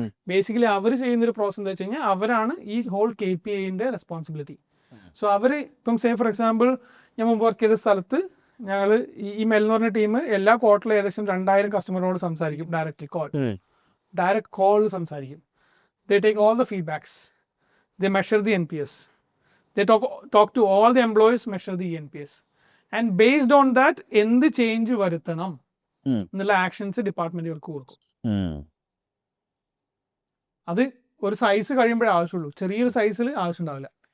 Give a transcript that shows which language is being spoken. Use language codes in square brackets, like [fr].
[ml] Basically അവർ ചെയ്യുന്ന ഒരു process എന്താ വെച്ച് കഴിഞ്ഞാൽ അവരാണ് ഈ ഹോൾ KPIന്റെ റെസ്പോൺസിബിലിറ്റി. സോ അവർ ഇപ്പം [en] say for example [ml] ഞാൻ മുമ്പ് വർക്ക് ചെയ്ത സ്ഥലത്ത് ഞങ്ങൾ ഈ MEL എന്ന് പറഞ്ഞ ടീം എല്ലാ ക്വാർട്ടറിലും ഏകദേശം 2000 കസ്റ്റമറോട് സംസാരിക്കും, ഡയറക്റ്റ് കോൾ സംസാരിക്കും. [en] They take all the feedbacks, they measure the NPS, they talk to all the employees, measure the NPS, and based on that [ml] എന്ത് ചേഞ്ച് വരുത്തണം എന്നുള്ള ആക്ഷൻസ് ഡിപ്പാർട്ട്മെന്റുകൾക്ക് കൊടുക്കും. അത് ഒരു സൈസ് കഴിയുമ്പോഴേ ആവശ്യമുള്ളൂ, ചെറിയൊരു സൈസിൽ ആവശ്യം ഉണ്ടാവില്ല.